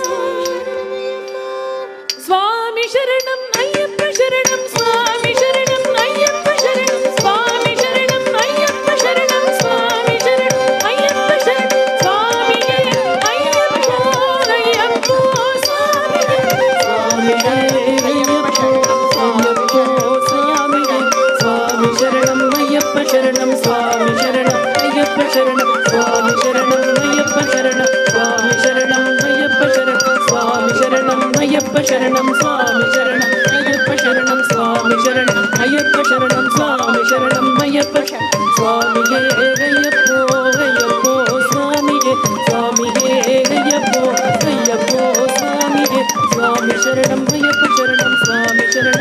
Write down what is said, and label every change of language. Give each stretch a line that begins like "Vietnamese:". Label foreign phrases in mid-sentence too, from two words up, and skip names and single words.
Sanskrit: स्वामी शरणं अय्यप्पा शरणं स्वामी शरणं अय्यप्पा शरणं स्वामी शरणं अय्यप्पा शरणं स्वामी शरणं अय्यप्पा शरणं स्वामी अय्यप्पा अय्यप्पा स्वामी स्वामी अय्यप्पा स्वामी स्वामी शरणं अय्यप्पा शरणं स्वामी शरणं अय्यप्पा शरणं स्वामी शरणं अय्यप्पा शरणं स्वामी शरणं अय्यप्पा అయ్యప్ప శరణం స్వామి శరణం అయ్యప్ప శరణం స్వామి శరణం అయ్యప్ప శరణం స్వామి శరణం అయ్యప్ప శరణం స్వామియే అయ్యప్పో అయ్యప్పో స్వామియే స్వామియే అయ్యప్పో అయ్యప్పో స్వామియే స్వామి శరణం అయ్యప్ప శరణం స్వామి శరణం